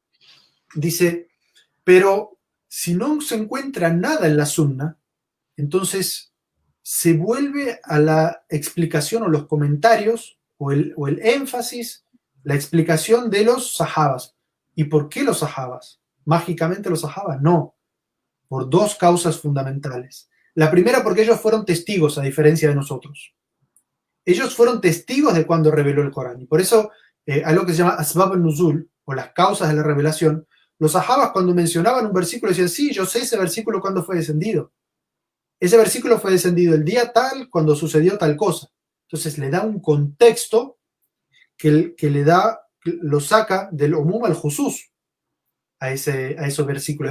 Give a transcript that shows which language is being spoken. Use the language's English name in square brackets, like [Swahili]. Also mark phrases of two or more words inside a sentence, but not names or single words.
[Spanish] Dice, pero si no se encuentra nada en la Sunna, entonces se vuelve a la explicación o los comentarios o el énfasis, la explicación de los sahabas. ¿Y por qué los sahabas? ¿Mágicamente los sahabas? No, por dos causas fundamentales. La primera, porque ellos fueron testigos, a diferencia de nosotros. Ellos fueron testigos de cuando reveló el Corán. Y por eso, algo que se llama [Arabic] أسباب النزول, [Spanish] o las causas de la revelación, los sahabas cuando mencionaban un versículo decían, sí, yo sé ese versículo cuando fue descendido. Ese versículo fue descendido el día tal, cuando sucedió tal cosa. Entonces le da un contexto que lo saca del [Arabic] عموم الخصوص [Spanish] a esos versículos.